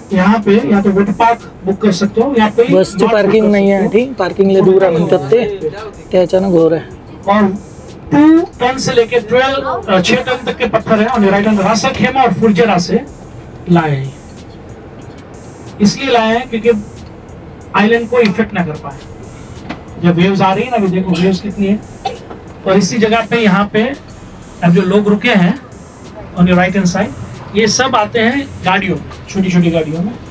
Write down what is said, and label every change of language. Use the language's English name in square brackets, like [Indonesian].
[Hindi] यहाँ पे या तो वाटर पार्क बुक कर सकते हो, यहाँ पे [Marathi] बसची पार्किंग नाही आहे. ठीक, पार्किंग ले दूर आहे म्हणतात ते, त्याच्यानं घोर आहे. [Hindi] और 2 टन से लेके 6 टन तक के पत्थर है. और राइट हैंड रासा खेमा और फुरजरा से लाए हैं. इसलिए लाए हैं क्योंकि आइलैंड को इफेक्ट ना कर पाए. जब वेव्स आ रही है ना, अभी देखो वेव्स कितनी है. और इसी जगह पे यहाँ पे अब जो लोग रुके हैं on your right hand side, ये सब आते हैं गाड़ियों, छोटी छोटी गाड़ियों में.